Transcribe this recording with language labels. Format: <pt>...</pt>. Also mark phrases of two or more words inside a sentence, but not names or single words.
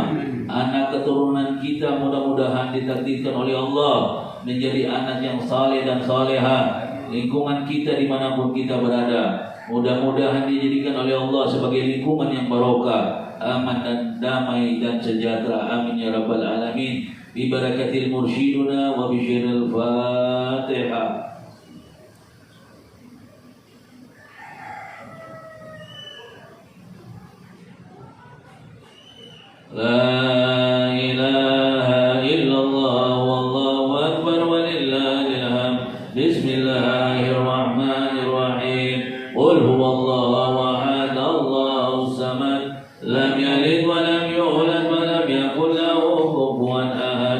<id>Anak keturunan kita mudah-mudahan ditakdirkan oleh Allah menjadi anak yang saleh dan salehah. Lingkungan kita dimanapun kita berada mudah-mudahan dijadikan oleh Allah sebagai lingkungan yang barokah, aman dan damai dan sejahtera.</id> <ar>آمين يا رب العالمين. ببركة المرشدون وبسر الفاتحة. لا إله إلا الله والله أكبر ولله الحمد. بسم الله الرحمن الرحيم. قل هو الله أحد، الله الصمد، لم يلد ولم يولد ولم يكن له كفوا أحد.</ar>